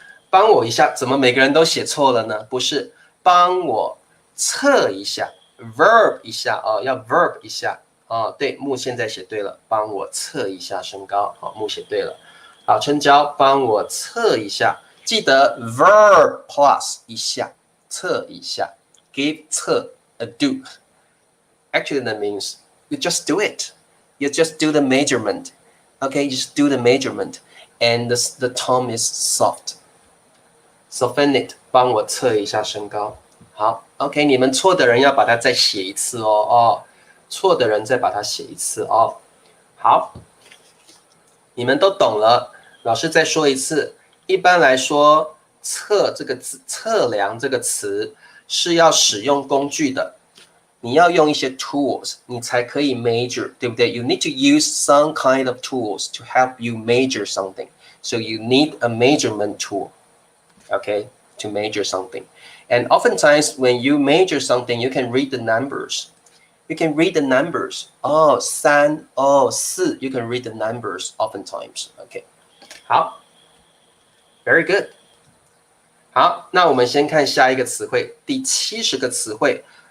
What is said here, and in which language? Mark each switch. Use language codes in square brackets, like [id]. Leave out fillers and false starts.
[zh] 帮我一下，怎么每个人都写错了呢？不是，帮我测一下 ，verb 一下要 verb 一下对，现在写对了，帮我测一下身高，写对了。好，春娇，帮我测一下，记得 verb plus 一下，测一下 ，give 测 a do。 [en] Actually, that means you just do it. You just do the measurement. Okay, you just do the measurement, and the tone is soft. [zh] Sophinet 帮我测一下身高。好 ， [en] OK， [zh] 你们错的人要把它再写一次错的人再把它写一次哦。好，你们都懂了。老师再说一次，一般来说，测量这个词是要使用工具的。你要用一些 tools， 你才可以 measure， 对不对？ [en] You need to use some kind of tools to help you measure something. So you need a measurement tool, okay, to measure something. And oftentimes when you measure something, you can read the numbers. You can read the numbers. 3 4 You can read the numbers oftentimes. Okay. [zh] 好 [en] Very good. [zh] 好，那我们先看下一个词汇，第70个词汇。